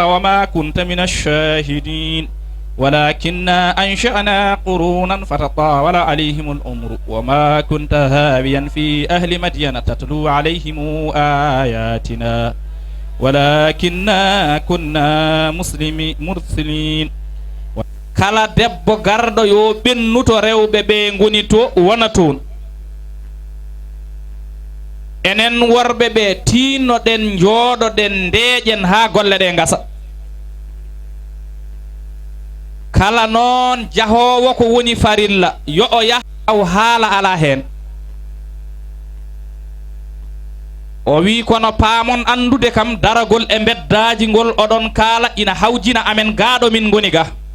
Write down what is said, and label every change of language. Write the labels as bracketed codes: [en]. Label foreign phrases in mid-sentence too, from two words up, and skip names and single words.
[ar] وما كنت من الشاهدين ولكننا أنشأنا قرونا فتطاول عليهم الأمر وما كنت هاويا في أهل مدين تتلو عليهم آياتنا ولكننا كنا مرسلين [ff] kala debbo garɗo yo ɓennuto rewɓe ɓe goni to wona toon enen worɓe ɓe tinnoɗen jooɗoɗen ndeeƴen ha golle ɗe gasa kala noon jahowo ko woni farilla yo o yahaw haala ala hen o wi kono paamon andude kam daragol e beddaji ngol oɗon kaala ina hawjina amen gaaɗo min goni ga